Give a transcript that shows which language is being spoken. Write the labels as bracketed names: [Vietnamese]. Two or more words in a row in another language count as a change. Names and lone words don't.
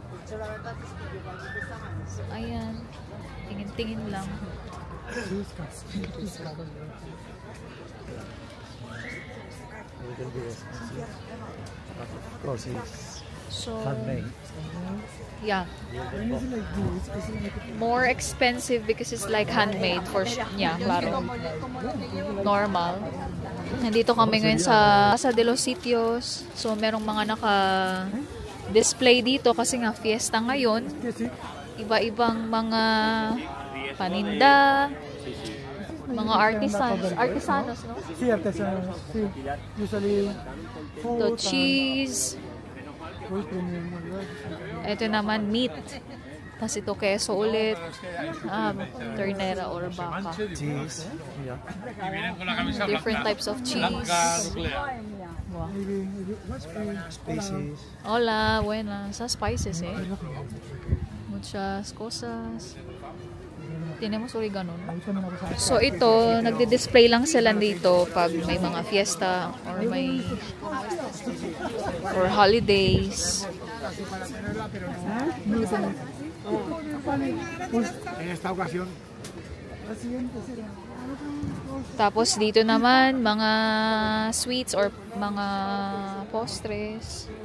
[Filipino] Ayan. Tingin-tingin lang. [English] Of course, it's So, handmade. yeah. More expensive because it's like handmade for yeah, [Filipino] klaro. Normal. Nandito kami ngayon sa De Los Sitios. So, merong mga naka-display dito kasi nga fiesta ngayon. Iba-ibang mga paninda, mga artisanos, no? [Spanish] Sí, artesanos. Sí. [English] Usually The cheese. [Filipino] Ito naman, meat. Tapos ito, queso ulit. Ternera or baka. [English] cheese. Yeah. Different types of cheese. Wow. Spices. [Spanish] Hola, buenas. [Filipino] Sa spices, [Spanish] eh. Muchas cosas. Tenemos oregano. [Filipino] So ito, nagdi-display lang sila dito pag may mga fiesta or holidays. Tapos dito naman mga sweets or mga postres.